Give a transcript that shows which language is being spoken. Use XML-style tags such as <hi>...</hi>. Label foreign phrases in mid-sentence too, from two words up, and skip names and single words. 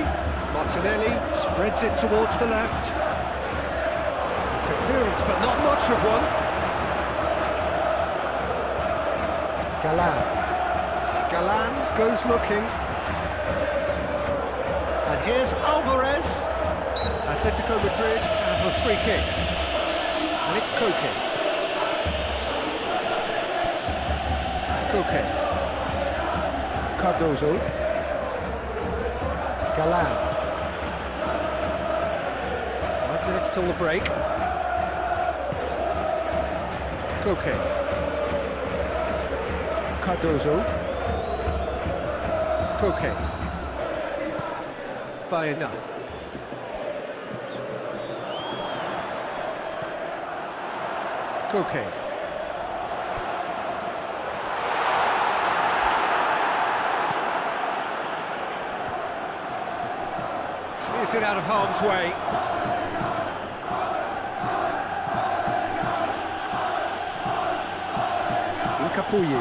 <en>Martinelli spreads it towards the left. It's a clearance, but not much of one. Galan. Galan goes looking. And And here's Alvarez. Atletico Madrid have a free kick. And it's Koke. Koke. Cardozo. Galan. 5 minutes till the break. Koke. Cardozo. Koke. Baena. Koke. Clears it out of harm's way. Incapuyi.</en>